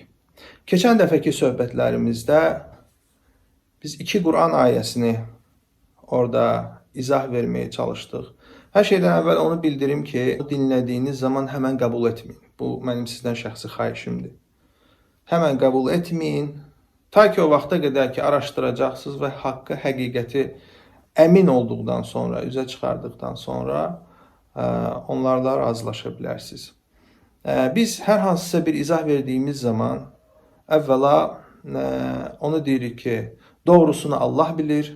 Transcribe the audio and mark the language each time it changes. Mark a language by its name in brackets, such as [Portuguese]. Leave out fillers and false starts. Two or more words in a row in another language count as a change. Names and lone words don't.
[Turkish] Geçen defeki sohbetlerimizde biz iki Kur'an ayesini orada izah vermeye çalıştık. Her şeyden evvel onu bildirim ki dinlediğiniz zaman hemen kabul etmeyin. Bu benim sizden [Azerbaijani] şəxsi xahişimdir. [Turkish] Hemen kabul etmeyin. Ta ki o vaxta kadar ki araştıracaksınız ve hakkı, [Azerbaijani] həqiqəti emin olduqdan sonra, üzə çıxardıqdan sonra onlarla razılaşa bilərsiniz. Biz hər hansısa bir izah verdiğimiz zaman əvvəla onu deyirik ki doğrusunu Allah bilir.